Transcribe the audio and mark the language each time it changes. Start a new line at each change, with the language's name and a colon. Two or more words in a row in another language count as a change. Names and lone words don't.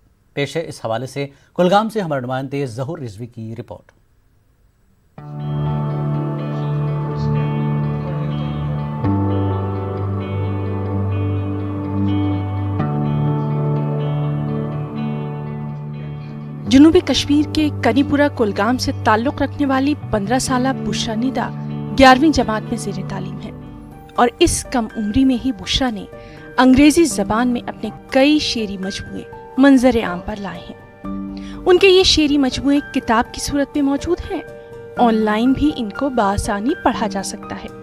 Urdu: پیش ہے اس حوالے سے کلگام سے ہمارے نمائندے ظہور رضوی کی رپورٹ۔ جنوبی کشمیر کے کنی پورہ کلگام سے تعلق رکھنے والی 15 سالہ بشرا ندا 11ویں جماعت میں زیر تعلیم ہے اور اس کم عمری میں ہی بشرا نے انگریزی زبان میں اپنے کئی شعری مجموعے منظر عام پر لائے ہیں۔ ان کے یہ شعری مجموعے کتاب کی صورت میں موجود ہیں، آن لائن بھی ان کو بآسانی پڑھا جا سکتا ہے۔